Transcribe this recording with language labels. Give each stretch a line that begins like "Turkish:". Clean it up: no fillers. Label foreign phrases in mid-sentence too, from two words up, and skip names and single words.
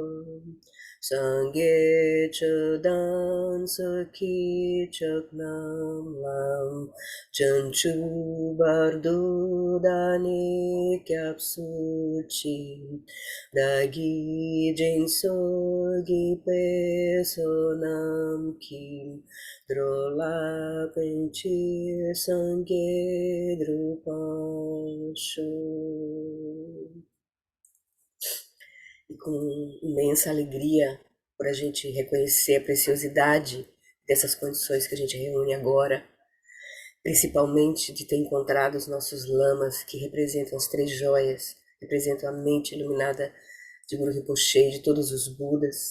Tibetan: སངས་རྒྱས་ཆོས་དང་ཚོགས་ཀྱི་མཆོག་རྣམས་ལ། བྱང་ཆུབ་བར་དུ་བདག་ནི་སྐྱབས་སུ་མཆི། བདག་གིས་སྦྱིན་སོགས་བགྱིས་པའི་བསོད་ནམས་ཀྱིས། འགྲོ་ལ་ཕན་ཕྱིར་སངས་རྒྱས་འགྲུབ་པར་ཤོག.
Portuguese: E com imensa alegria por a gente reconhecer a preciosidade dessas condições que a gente reúne agora, principalmente de ter encontrado os nossos lamas, que representam as três joias, representam a mente iluminada de Guru Rinpoche, de todos os Budas.